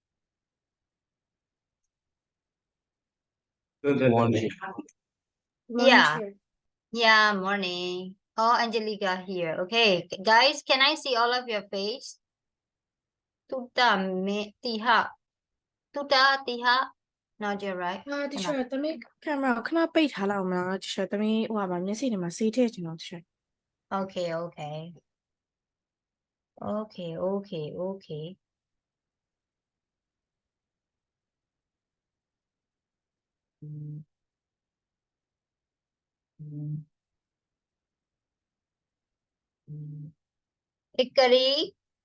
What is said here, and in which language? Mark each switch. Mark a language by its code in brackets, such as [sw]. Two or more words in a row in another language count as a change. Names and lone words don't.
[en] Good morning. Yeah, morning. Oh, Angelica here. Okay, guys, can I see all of your face? Tuta me tiha. Tuta tiha. Not your right. [my] တချို့သမီးကင်မရာခဏပိတ်ထားလောက်မလားတချို့သမီးဟိုမှာမျက်စိတွေမှာစေးထည့်ချင်တော့တချို့ [en] Okay, okay. Okay. Hickory.